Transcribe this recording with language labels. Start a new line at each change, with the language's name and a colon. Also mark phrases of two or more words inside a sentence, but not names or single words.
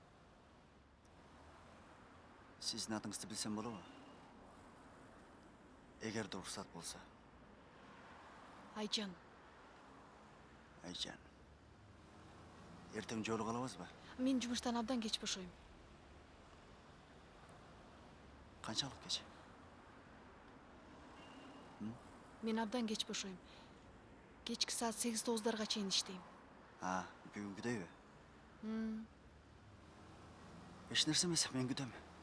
Kazakh: Сіздің атыңызды білсем болу? Егер де рұқсат болса. Айжан. Айжан. Ертең жолы қалабыз ба?
Kyrgyz: Мен жумуштан абдан кеч бошойм.
Kazakh: Қаншалық кеш?
Kyrgyz: Мен абдан кеч бошойм. Кечки саат 8-9-дарга чейин иштейм. Бүгүнгүдөй бе? Еш нерсе эмес, мен күтөм.